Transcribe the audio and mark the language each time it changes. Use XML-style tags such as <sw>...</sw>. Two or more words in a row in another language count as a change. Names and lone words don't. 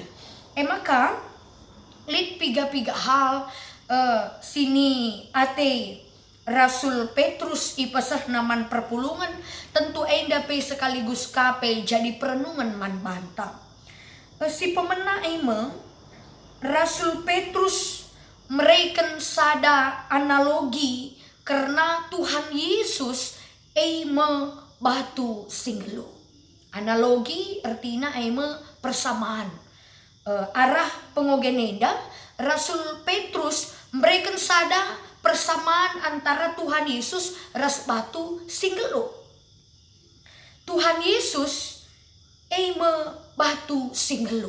<btx>Maka lit piga-piga hal sini ate Rasul Petrus ipasah naman perpulungan tentu enda pe sekaligus kape jadi perenungan man banta. Si pemena Rasul Petrus mereken sada analogi karena Tuhan Yesus batu singgelu.</btx> <id>Analogi artinya persamaan.</id> <btx>Arah pengogenenda Rasul Petrus mereka sada persamaan antara Tuhan Yesus ras batu singgelu. Tuhan Yesus batu singgelu.</btx>